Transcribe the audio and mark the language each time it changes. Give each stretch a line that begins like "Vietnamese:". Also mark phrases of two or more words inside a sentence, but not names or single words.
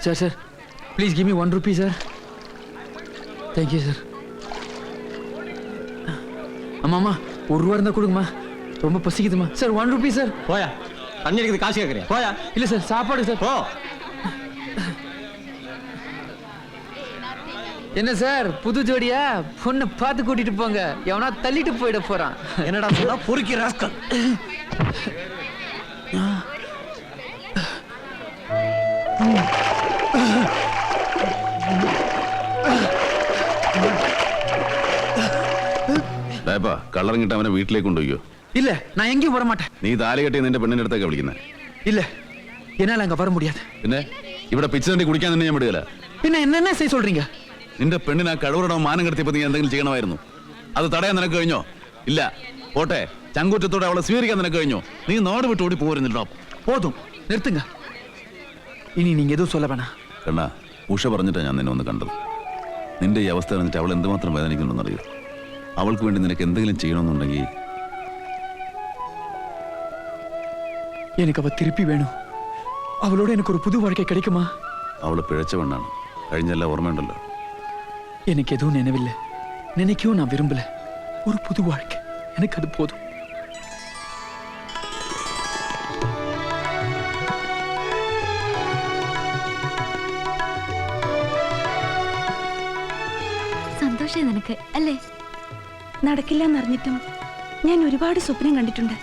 English: Sir, please give me 1 rupee, sir. Thank you, sir.
Tamil: அம்மா 1 ரூபா இருந்தா கொடுங்கம்மா, ரொம்ப பசிக்குதுமா. சார் 1 ரூபி சார். போயா, தண்ணி இருக்குது, காசு கேட்குறியா? போயா. இல்லை சார், சாப்பாடு சார். போ. என்ன சார் புது ஜோடியா? பொண்ணை பார்த்து கூட்டிட்டு போங்க, எவனா தள்ளிட்டு போயிட போறான். என்னடா சொன்னா? பொறுக்கி ராஸ்கல்.
Malayalam: കളറിങ്ങിട്ട് അവനെ വീട്ടിലേക്ക് കൊണ്ടുപോയോ?
Tamil: இல்ல, நான் எங்கேயும் வர மாட்டேன்.
Malayalam: നീ താലി കെട്ടി നിന്റെ പെണ്ണിന്റെ അടുത്തൊക്കെ വിളിക്കുന്നത്?
Tamil: இல்ல, என்னால அங்க வர முடியாது.
Malayalam: പിന്നെ ഇവിടെ പിച്ച തണ്ടി കുടിക്കാൻ തന്നെ ഞാൻ വിടുകയില്ല.
Tamil: പിന്നെ என்ன செய்ய சொல்றீங்க?
Malayalam: നിന്റെ പെണ്ണിനെ ആ കഴിവറടോ മാനം കടത്തിയപ്പോ നീ എന്തെങ്കിലും ചെയ്യണമായിരുന്നു. അത് തടയാൻ നിനക്ക് കഴിഞ്ഞോ? ഇല്ല. പോട്ടെ, ചങ്കൂറ്റത്തോടെ അവളെ സ്വീകരിക്കാൻ നിനക്ക് കഴിഞ്ഞോ? നീ നാട് വിട്ട് ഓടി പോരുന്നില്ലോ.
Tamil: போதும், நிறுத்துங்க. ഇനി நீங்க எதுவும் சொல்ல வேணாம்.
Malayalam: കണ്ണാ, ഉഷ പറഞ്ഞിട്ടാണ് ഞാൻ നിന്നെ ഒന്ന് കണ്ടത്. നിന്റെ ഈ അവസ്ഥ എന്നിട്ട് അവൾ എന്തുമാത്രം വേദനിക്കുന്നുണ്ടെന്നറിയോ? അവൾക്ക് വേണ്ടി നിനക്ക് എന്തെങ്കിലും ചെയ്യണമെന്നുണ്ടെങ്കിൽ
Tamil: எனக்கு அவ திருப்பி வேணும். அவளோட எனக்கு ஒரு புது வாழ்க்கை கிடைக்குமா?
Malayalam: അവള് പിഴച്ച പെണ്ണാണ്. കഴിഞ്ഞെല്ലാം ഓർമ്മയുണ്ടല്ലോ.
Tamil: எனக்கு எதுவும் நினைவில்லை, நினைக்கவும் நான் விரும்பல. ஒரு புது வாழ்க்கை எனக்கு அது போதும்.
Malayalam: സന്തോഷം നിനക്ക് അല്ലേ? നടക്കില്ല എന്നറിഞ്ഞിട്ടും ഞാൻ ഒരുപാട് സ്വപ്നം കണ്ടിട്ടുണ്ട്.